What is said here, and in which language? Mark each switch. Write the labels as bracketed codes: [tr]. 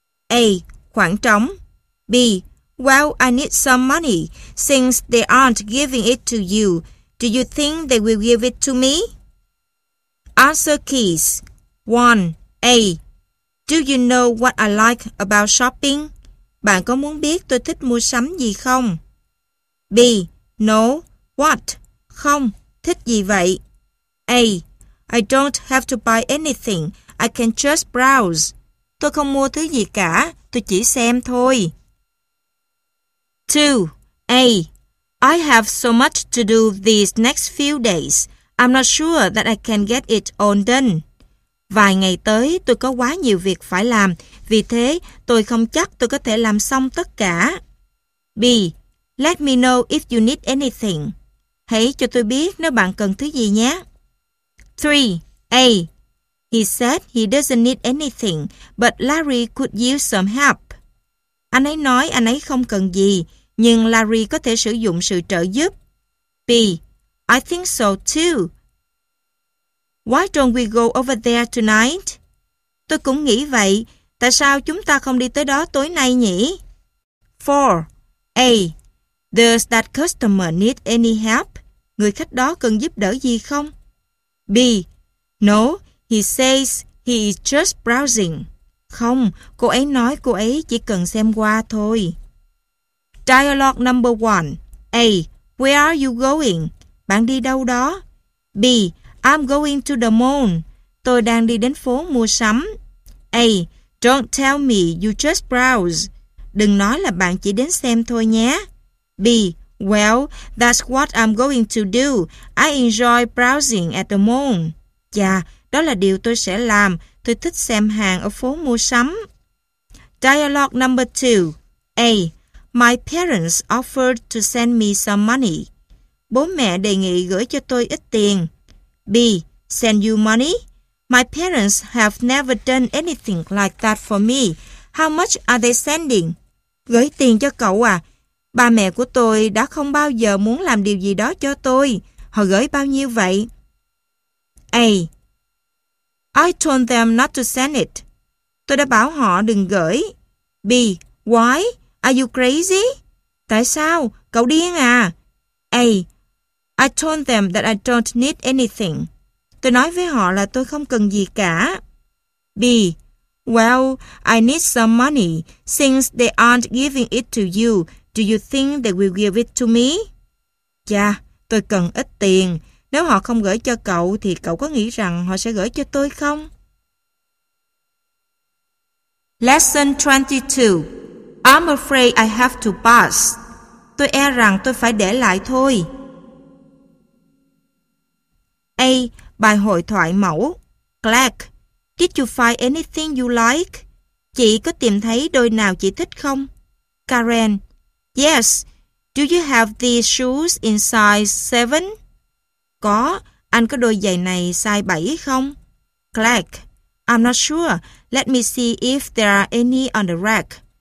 [vi] A. Khoảng trống. [en] B. Well, I need some money. Since they aren't giving it to you, do you think they will give it to me? Answer keys. 1. A. Do you know what I like about shopping? [vi] Bạn có muốn biết tôi thích mua sắm gì không? [en] B. No. What? [vi] Không. Thích gì vậy? [en] A. I don't have to buy anything. I can just browse. [vi] Tôi không mua thứ gì cả. Tôi chỉ xem thôi. [en] 2. A. I have so much to do these next few days. I'm not sure that I can get it all done. [vi] Vài ngày tới, tôi có quá nhiều việc phải làm, vì thế tôi không chắc tôi có thể làm xong tất cả. [en] B. Let me know if you need anything. [vi] Hãy cho tôi biết nếu bạn cần thứ gì nhé. [en] 3. A. He said he doesn't need anything, but Larry could use some help. [vi] Anh ấy nói anh ấy không cần gì, nhưng Larry có thể sử dụng sự trợ giúp. [en] B. I think so too. Why don't we go over there tonight? [vi] Tôi cũng nghĩ vậy. Tại sao chúng ta không đi tới đó tối nay nhỉ? [en] 4. A. Does that customer need any help? [vi] Người khách đó cần giúp đỡ gì không? [en] B. No, he says he is just browsing. [vi] Không, cô ấy nói cô ấy chỉ cần xem qua thôi. [en] Dialogue number 1. A. Where are you going? [vi] Bạn đi đâu đó? [en] B. I'm going to the mall. [vi] Tôi đang đi đến phố mua sắm. [en] A. Don't tell me you just browse. [vi] Đừng nói là bạn chỉ đến xem thôi nhé. [en] B. Well, that's what I'm going to do. I enjoy browsing at the mall. [vi] Chà, đó là điều tôi sẽ làm. Tôi thích xem hàng ở phố mua sắm. [en] Dialogue number 2. A. My parents offered to send me some money. [vi] Bố mẹ đề nghị gửi cho tôi ít tiền. [en] B. Send you money? My parents have never done anything like that for me. How much are they sending? [vi] Gửi tiền cho cậu à? Ba mẹ của tôi đã không bao giờ muốn làm điều gì đó cho tôi. Họ gửi bao nhiêu vậy? [en] A. I told them not to send it. [vi] Tôi đã bảo họ đừng gửi. [en] B. Why? Are you crazy? [vi] Tại sao? Cậu điên à? [en] A. I told them that I don't need anything. [vi] Tôi nói với họ là tôi không cần gì cả. [en] B. Well, I need some money. Since they aren't giving it to you, do you think they will give it to me? [vi] Chà, tôi cần ít tiền. Nếu họ không gửi cho cậu, thì cậu có nghĩ rằng họ sẽ gửi cho tôi không? [en] Lesson 22. I'm afraid I have to pass. [vi] Tôi e rằng tôi phải để lại thôi. A. Bài hội thoại mẫu. [en] Clark, did you find anything you like? [vi] Chị có tìm thấy đôi nào chị thích không? [en] Karen, yes. Do you have these shoes in size 7? [vi] Có. Anh có đôi giày này size 7 không? [en] Clark, I'm not sure. Let me see if there are any on the rack.